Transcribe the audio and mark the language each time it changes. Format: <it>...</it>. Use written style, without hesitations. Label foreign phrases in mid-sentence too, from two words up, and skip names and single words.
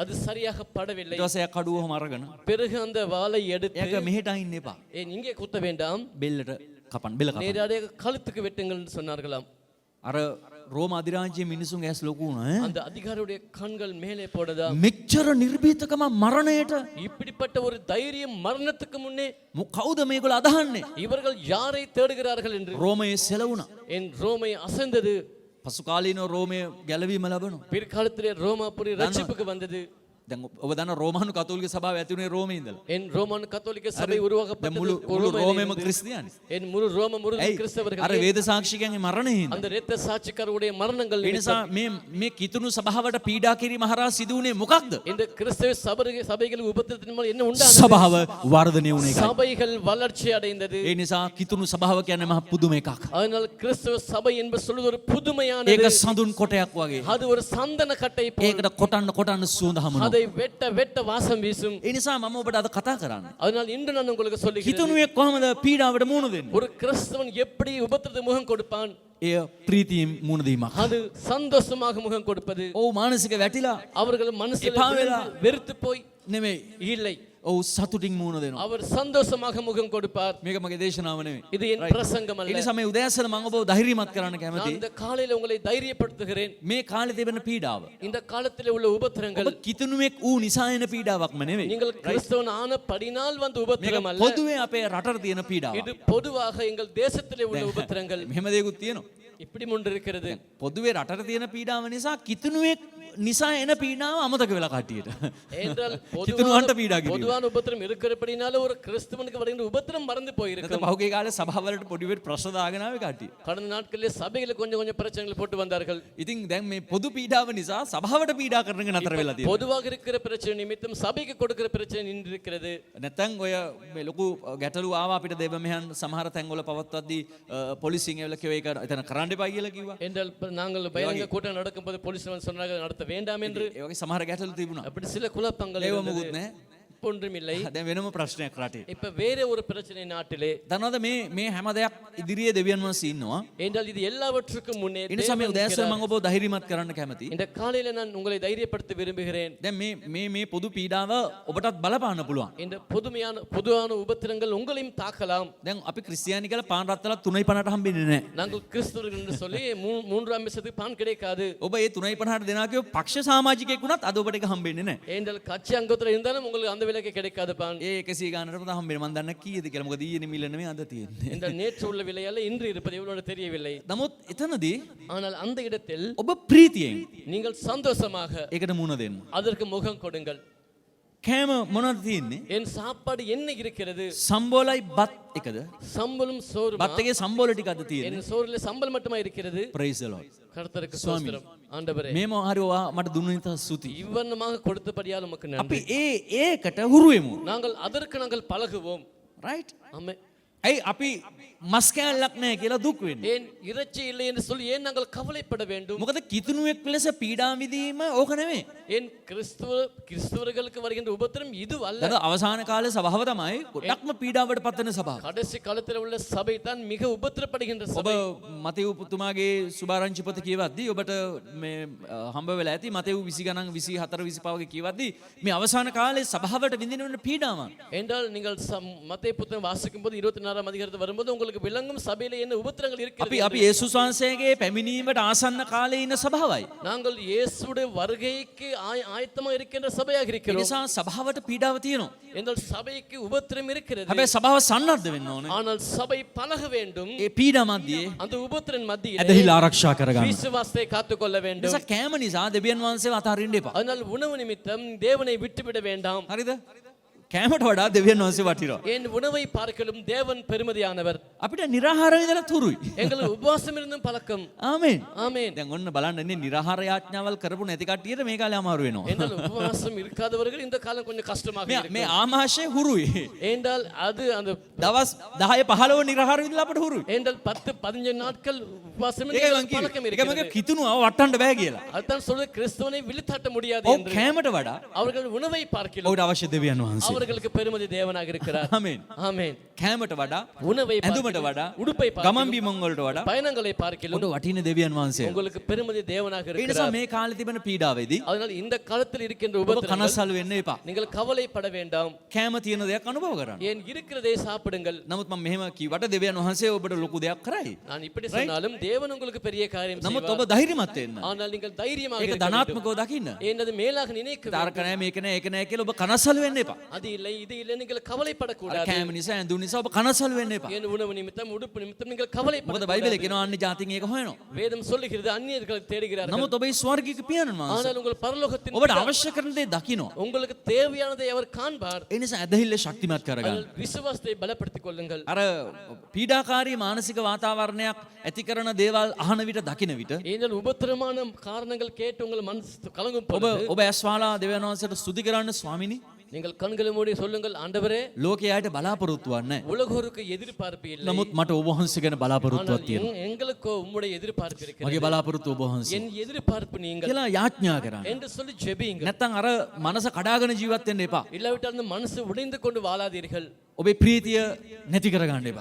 <ta>அது சரியாக படவில்லை.</ta> <si>ඊට පස්සේ එයා කඩුවම අරගෙන</si> <ta>பிறகு அந்த வாளை எடுத்து</ta> <si>එයාක මෙහෙට අයින්න එපා.</si> <ta>ஏன் இங்கே குத்த வேண்டாம்,</ta> <si>බෙල්ලට කපන්න බෙල්ල කපන්න.</si> <ta>நேரடியாக கழுத்துக்கு வெட்டுங்கள் என்று சொன்னார்களாம்.</ta> <si>අර රෝම අධිරාජ්‍යයේ මිනිසුන්ගේ ඇස් ලොකු වුණා ඈ.</si> <ta>அந்த அதிகாரியுடைய கண்கள் மேலே போடுதா.</ta> <si>මෙච්චර නිර්භීතකම මරණයට</si> <ta>இப்படிப்பட்ட ஒரு தைரியம் மரணத்துக்கு முன்னே</ta> <si>කවුද මේගොල්ලෝ අදහන්නේ?</si> <ta>இவர்கள் யாரை தேடுகிறார்கள் என்று</ta> <si>රෝමයේ සෙලවුණා.</si> <ta>என் ரோமை அசைந்தது.</ta> <si>පසු කාලීනව රෝමයේ ගැලවීම ලැබුණා.</si> <ta>பிற்காலத்திலே ரோமாபுரி ரட்சிப்புக்கு வந்தது.</ta> <si>දැන් ඔබ දන්න රෝමානු කතෝලික සභාව ඇති වුණේ රෝමේ ඉඳලා.</si> <ta>என் ரோமான் கத்தோலிக்க சபை</ta> <si>දැන්</si> <ta>உருவாக்கப்பட்டது</ta> <si>මුළු රෝමේම ක්‍රිස්තියානි.</si> <ta>என் முழு ரோம முழுவதும்</ta> <si>අර</si> <ta>கிறிஸ்தவர்கள்</ta> <si>වේද සාක්ෂිකයන්ගේ මරණය හින්දා.</si> <ta>அந்த இரத்த சாட்சிக்காரருடைய மரணங்கள்</ta> <si>ඒ නිසා මේ කිතුණු සභාවට පීඩා කිරීම හරහා සිදු වුණේ මොකක්ද?</si> <ta>இந்த கிறிஸ்தவ சபைகளுக்கு உபத்திரத்தின் மூலம் என்ன உண்டானது?</ta> <si>සභාව වර්ධනය වුණ එකයි.</si> <ta>சபைகள் வளர்ச்சி அடைந்தது.</ta> <si>ඒ නිසා කිතුණු සභාව කියන්නේ මහ පුදුම එකක්.</si> <ta>அதனால் கிறிஸ்தவ சபை என்பது சொல்வது ஒரு புதுமையானது.</ta> <si>ඒක සඳුන් කොටයක් වගේ.</si> <ta>அது ஒரு சந்தன கட்டை போல்.</ta> <si>ඒකට කොටන්න සුවඳ හමුනවා.</si> <ta>அதை வெட்ட வெட்ட வாசம் வீசும்.</ta> <si>ඒ නිසා මම ඔබට අද කතා කරන්නේ.</si> <ta>அதனால் இன்று நான் உங்களுக்கு சொல்லுகிறேன்.</ta> <si>කිතුණුවේ කොහමද පීඩාවට මුහුණ දෙන්නේ?</si> <ta>ஒரு கிறிஸ்தவன் எப்படி உபத்திரத்துக்கு முகம் கொடுப்பான்?</ta> <si>එය ප්‍රීතියෙන් මුහුණ දීමක්.</si> <ta>அது சந்தோஷமாக முகம் கொடுப்பது.</ta> <si>ඔව් මානසික වැටිලා</si> <ta>அவர்கள் மனசில்</ta> <si>එපා වෙලා</si> <ta>வெறுத்து போய்</ta> <si>නෙමෙයි.</si> <ta>இல்லை,</ta> <si>ඔව් සතුටින් මුහුණ දෙනවා.</si> <ta>அவர் சந்தோஷமாக முகம் கொடுப்பார்.</ta> <si>මේක මගේ දේශනාව නෙමෙයි.</si> <ta>இது என் பிரசங்கம்</ta> <si>ඒ</si> <ta>அல்ல.</ta> <si>නිසා මේ උදෑසන මම ඔබව ධෛර්යමත් කරන්න</si> <ta>நான்</ta> <si>කැමතියි.</si> <ta>இந்த காலையில உங்களை தைரியப்படுத்துகிறேன்.</ta> <si>මේ කාලේ තිබෙන පීඩාව</si> <ta>இந்த காலத்திலே உள்ள உபத்திரங்கள்</ta> <si>ඔබ කිතුණුවෙක් වූ නිසා එන පීඩාවක්ම නෙවෙයි.</si> <ta>நீங்கள் கிறிஸ்தவன் ஆனபடினால் வந்த</ta> <si>මේක</si> <ta>உபத்திரம் அல்ல.</ta> <si>පොදුවේ අපේ රටට තියෙන පීඩාවක්.</si> <ta>இது பொதுவாக எங்கள் தேசத்திலே உள்ள உபத்திரங்கள்.</ta> <si>මෙහෙම දෙයක්ත් තියෙනවා.</si> <ta>இப்படி ஒன்று இருக்கிறது.</ta> <si>පොදුවේ රටට තියෙන පීඩාව නිසා කිතුණුවෙක් නිසා එන පීඩාව අමතක වෙලා කට්ටියට.</si> <ta>என்றால்</ta> <si>කිතුණුවන්ට පීඩා කිරීම.</si> <ta>பொதுவான உபத்திரம் இருக்கிறபடினால ஒரு கிறிஸ்தவனுக்கு வருகின்ற உபத்திரம் மறந்து</ta> <si>නැත්නම්</si> <ta>போயிருக்கும்.</ta> <si>පහුගිය කාලේ සභාවලට පොඩි වෙට ප්‍රශ්න දාගෙන ආවේ කට්ටිය.</si> <ta>கடந்த நாட்களிலே சபைகளை கொஞ்சம் கொஞ்சம் பிரச்சனைகள் போட்டு வந்தார்கள்.</ta> <si>ඉතින් දැන් මේ පොදු පීඩාව නිසා සභාවට පීඩා කරන එක නතර වෙලා තියෙනවා.</si> <ta>பொதுவாக இருக்கிற பிரச்சனை நிமித்தம் சபைக்கு கொடுக்கிற பிரச்சனை நின்று இருக்கிறது.</ta> <si>නැත්නම් ඔය මේ ලොකු ගැටලු ආවා අපිට දේව මෙහන් සමහර තැන්වල පවත්වද්දී පොලිසියෙන් ඇවිල්ලා කිව්වා ඒක එතන කරන්න එපා කියලා කිව්වා.</si> <ta>என்றால் நாங்கள் பகிரங்க கூட்டம் நடக்கும்போது போலீஸ் சொன்னார்கள் நடத்த வேண்டாம் என்று.</ta> <si>ඒ වගේ සමහර ගැටලු තිබුණා.</si> <ta>அப்படி சில குழப்பங்கள்</ta> <si>ඒව</si> <ta>இருந்தது.</ta> <si>මොකුත් නැහැ.</si> <ta>ஒன்றும் இல்லை.</ta> <si>දැන් වෙනම ප්‍රශ්නයක් රටේ.</si> <ta>இப்ப வேற ஒரு பிரச்சனை நாட்டிலே.</ta> <si>දන්නවද මේ හැම දෙයක් ඉදිරියේ දෙවියන් වහන්සේ ඉන්නවා.</si> <ta>என்றால் இது எல்லாவற்றுக்கும் முன்னே</ta> <si>ඒ නිසා මේ</si> <ta>தேவன்</ta> <si>උදෑසන</si> <ta>இருக்கிறார்.</ta> <si>මම ඔබව ධෛර්යමත් කරන්න කැමතියි.</si> <ta>இந்த காலையில நான் உங்களை தைரியப்படுத்த விரும்புகிறேன்.</ta> <si>දැන් මේ පොදු පීඩාව ඔබටත් බලපාන්න පුළුවන්.</si> <ta>இந்த பொதுவான உபத்திரங்கள் உங்களையும் தாக்கலாம்.</ta> <si>දැන් අපි ක්‍රිස්තියානි කියලා පාන් රත්තල 3.50ට හම්බෙන්නේ නැහැ.</si> <ta>நாங்கள் கிறிஸ்தவர்கள் என்று சொல்லி மூன்றாம் விஷயத்துக்கு பான் கிடைக்காது.</ta> <si>ඔබ ඒ 3.50ට දෙනා කියව පක්ෂ සමාජිකයෙක් වුණත් අද ඔබට ඒක හම්බෙන්නේ නැහැ.</si> <ta>என்றால் கட்சி அங்கத்துல இருந்தாலும் உங்களுக்கு அந்த விலைக்கு கிடைக்காது பான்.</ta> <si>ඒ 100 ගානටම තමයි හම්බෙන්නේ. මම දන්නේ කීයද කියලා. මොකද ඊයේ මිල නෙමෙයි අද තියෙන්නේ.</si> <ta>இந்த நேற்று உள்ள விலையால இன்று இருப்பது எவ்வளவு தெரியவில்லை.</ta> <si>නමුත් එතනදී</si> <ta>ஆனால் அந்த இடத்தில்</ta> <si>ඔබ ප්‍රීතියෙන්</si> <ta>நீங்கள் சந்தோஷமாக</ta> <si>ඒකට මුණ දෙන්න.</si> <ta>அதற்கு முகம் கொடுங்கள்.</ta> <si>කෑම මොනවද තියෙන්නේ?</si> <ta>என் சாப்பாடு என்ன இருக்கிறது?</ta> <si>සම්බෝලයි බත් එකද?</si> <ta>சம்பளம் சோறு.</ta> <si>බත් එකේ සම්බෝල ටිකක්ද තියෙන්නේ?</si> <ta>என் சோறுல சம்பளம் மட்டுமா இருக்கிறது?</ta> <en>praise the lord.</en> <ta>கர்த்தருக்கு ஸ்தோத்திரம். ஆண்டவரே</ta> <si>මේම හරි ඔයා මට දුන්න නිසා ස්තුතියි.</si> <ta>இவ்வண்ணமாக கொடுத்தபடியால் உமக்கு</ta> <si>අපි</si> <ta>நன்றி.</ta> <si>ඒකට හුරු වෙමු.</si> <ta>நாங்கள் அதற்கு நாங்கள் பழகுவோம். right? ஆமென்.</ta> <si>ඇයි අපි මස් කෑල්ලක් නැහැ කියලා දුක් වෙන්නේ?</si> <ta>ஏன் இறைச்சி இல்லை என்று சொல்லி ஏன் நாங்கள் கவலைப்பட வேண்டும்?</ta> <si>මොකද කිතුණුවෙක් ලෙස පීඩා විඳීම ඕක නෙමෙයි.</si> <ta>ஏன் கிறிஸ்தவர்களுக்கு வருகின்ற உபத்திரம் இது அல்ல.</ta> <si>දැන් අවසාන කාලේ සභාව තමයි ගොඩක්ම පීඩාවට පත් වෙන සභාව.</si> <ta>கடைசி காலத்தில் உள்ள சபை தான் மிக உபத்திரப்படுகின்ற</ta> <si>ඔබ</si> <ta>சபை.</ta> <si>මතෙව් පුතුමාගේ සුභාරංචි පොත කියවද්දී ඔබට මේ හම්බ වෙලා ඇති මතෙව් 20 ගණන් 24 25 වගේ කියවද්දී මේ අවසාන කාලේ සභාවට විඳින වෙන පීඩාවන්.</si> <ta>என்றால் நீங்கள் மத்தேயு புத்தகம் வாசிக்கும் போது 24ஆம் அதிகாரத்தில் வரும்போது உங்களுக்கு விளங்கும் சபையில என்ன உபத்திரங்கள் இருக்கிறது.</ta> <si>අපි යේසුස් වහන්සේගේ පැමිණීමට ආසන්න කාලේ ඉන්න සභාවයි.</si> <ta>நாங்கள் இயேசுவுடைய வருகைக்கு ஆயத்தமாக இருக்கின்ற சபையாக</ta> <si>ඒ</si> <ta>இருக்கிறோம்.</ta> <si>නිසා සභාවට පීඩාව තියෙනවා.</si> <ta>என்றால் சபைக்கு உபத்திரம் இருக்கிறது.</ta> <si>හැබැයි සභාව සන්නද්ධ වෙන්න ඕනේ.</si> <ta>ஆனால் சபை பழக வேண்டும்.</ta> <si>ඒ පීඩා මැදියේ</si> <ta>அந்த உபத்திரன் மத்தியிலே</ta> <si>ඇදහිලා ආරක්ෂා කරගන්න.</si> <ta>விசுவாசத்தை காத்துக்கொள்ள வேண்டும்.</ta> <si>නිසා කෑම නිසා දෙවියන් වහන්සේව අතාරින්න එපා.</si> <ta>அதனால் உணவு நிமித்தம் தேவனை விட்டுவிட வேண்டாம்.</ta> <si>හරිද? කෑමට වඩා දෙවියන් වහන්සේ වටිනවා.</si> <ta>என் உணவை பார்க்கலும் தேவன் பெருமதியானவர்.</ta> <si>අපිට නිරාහාර විඳලා තුරුයි.</si> <ta>எங்களுக்கு உபவாசம் இருந்தும் பழக்கம்.</ta> <si>ආමේන්.</si> <ta>ஆமென்.</ta> <si>දැන් ඔන්න බලන්න ඉන්නේ නිරාහාර යාඥාවල් කරපු නැති කට්ටියට මේ කාලේ අමාරු වෙනවා.</si> <ta>என்றால் உபவாசம் இருக்காதவர்கள் இந்த காலம் கொஞ்சம் கஷ்டமாக</ta> <si>මේ</si> <ta>இருக்கும்.</ta> <si>ආමාශය හුරුයි.</si> <ta>என்றால் அது அந்த</ta> <si>දවස් 10 15 නිරාහාර විඳලා අපිට හුරුයි.</si> <ta>என்றால் 10-15 நாட்கள் உபவாசம்</ta> <si>ඒකයි මං</si> <ta>பழக்கம்</ta> <si>කිව්වේ. ඒක මගේ</si> <ta>இருக்கிறது.</ta> <si>කිතුණුව වටන්න බෑ කියලා.</si> <ta>அதுதான் சொல்ல கிறிஸ்துவனை விழுத்தாட்ட முடியாது</ta> <si>ඔව්</si> <ta>என்று.</ta> <si>කෑමට වඩා</si> <ta>அவர்கள் உணவை பார்க்கலாம்.</ta> <si>ඔහුට අවශ්‍ය දෙවියන් වහන්සේ.</si> <ta>அவர்களுக்கு பெருமதி தேவனாக இருக்கிறார்.</ta> <si>ආමෙන්.</si> <ta>ஆமென்.</ta> <si>කෑමට වඩා</si> <ta>உணவை</ta> <si>ඇඳුමට</si> <ta>பார்க்கிலும்,</ta> <si>වඩා</si> <ta>உடுப்பை</ta> <si>ගමන්</si> <ta>பார்க்கிலும்,</ta> <si>බිමන් වලට වඩා</si> <ta>பயணங்களை பார்க்கிலும்</ta> <si>ඔබට වටින දෙවියන් වහන්සේ.</si> <ta>உங்களுக்கு பெருமதி தேவனாக</ta> <si>ඒ නිසා</si> <ta>இருக்கிறார்.</ta> <si>මේ කාලේ තිබෙන පීඩාවේදී</si> <ta>அதனால் இந்த காலத்தில் இருக்கின்ற</ta> <si>ඔබ</si> <ta>உபத்திரவங்கள்</ta> <si>කනස්සල්ු වෙන්න එපා.</si> <ta>நீங்கள் கவலைப்பட வேண்டாம்.</ta> <si>කෑම තියෙන දෙයක් අනුභව කරන්න.</si> <ta>ஏன் இருக்கிறதை சாப்பிடுங்கள்.</ta> <si>නමුත් මම මෙහෙම කිව්වට දෙවියන් වහන්සේ ඔබට ලොකු දෙයක් කරයි.</si> <ta>நான் இப்படி சொன்னாலும் தேவன் உங்களுக்கு பெரிய காரியம்</ta> <si>නමුත්</si> <ta>செய்வார்.</ta> <si>ඔබ ධෛර්යමත් වෙන්න.</si> <ta>ஆனால் நீங்கள் தைரியமாக</ta> <si>ඒක</si> <ta>இருக்க வேண்டும்.</ta> <si>ධනාත්මකව දකින්න.</si> <ta>ஏன் அது மேலாக நினைக்க வேண்டும்.</ta> <si>තාරක නැහැ මේක නැහැ ඒක නැහැ කියලා ඔබ කනස්සල්ු වෙන්න එපා.</si> <ta>அது இல்லை இது இல்லை நீங்கள்</ta> <si>අර</si> <ta>கவலைப்படக்கூடாது.</ta> <si>කෑම නිසා ඇඳුම් නිසා ඔබ කනස්සල්ු වෙන්න එපා.</si> <ta>ஏன் உணவு நிமித்தம் உடுப்பு நிமித்தம் நீங்கள்</ta> <si>මොකද</si> <ta>கவலைப்படக்கூடாது.</ta> <si>බයිබලේ කියනවා අන්‍ය ජාතින් ඒක හොයනවා.</si> <ta>வேதம் சொல்லுகிறது அந்நியர்களை தேடுகிறார்கள்.</ta> <si>නමුත් ඔබේ ස්වර්ගික පියාණන් වහන්සේ</si> <ta>ஆனால் உங்கள் பரலோகத்தின்</ta> <si>ඔබට</si> <ta>பிதா</ta> <si>අවශ්‍ය කරන දේ දකිනවා.</si> <ta>உங்களுக்கு தேவையானதை அவர் காண்பார்.</ta> <si>ඒ නිසා ඇදහිල්ල ශක්තිමත් කරගන්න.</si> <ta>அதில் விசுவாசத்தை பலப்படுத்திக் கொள்ளுங்கள்.</ta> <si>අර පීඩාකාරී මානසික වාතාවරණයක් ඇති කරන දේවල් අහන විට දකින විට</si> <ta>ஏனெனில் உபத்திரமான காரணங்கள் கேட்டு உங்கள் மனசு கலங்கும்</ta> <si>ඔබ</si> <ta>பொழுது</ta> <si>ඔබ ඇස්වාලා දෙවියන් වහන්සේට ස්තුති කරන්න ස්වාමිනී</si> <ta>நீங்கள் கண்களை மூடி சொல்லுங்கள், ஆண்டவரே</ta> <si>ලෝකයට බලාපොරොත්තු වන්නේ</si> <ta>உலகோருக்கு எதிர்பார்ப்பு இல்லை.</ta> <si>නමුත් මට ඔබ වහන්සේ ගැන බලාපොරොත්තුවක්</si> <ta>ஆனால்</ta> <si>තියෙනවා.</si> <ta>எங்களுக்கோ உம்முடைய எதிர்பார்ப்பு இருக்கிறது.</ta> <si>මගේ බලාපොරොත්තු ඔබ වහන්සේ</si> <ta>என் எதிர்பார்ப்பு நீங்கள்</ta> <si>කියලා යාඥා කරන්න.</si> <ta>என்று சொல்லி ஜெபியுங்கள்.</ta> <si>නැත්තම් අර මනස කඩාගෙන ජීවත් වෙන්න එපා.</si> <ta>இல்லாவிட்டால் அந்த மனசு உடைந்து கொண்டு வாழாதீர்கள்.</ta> <si>ඔබේ ප්‍රීතිය නැති කරගන්න එපා.</si>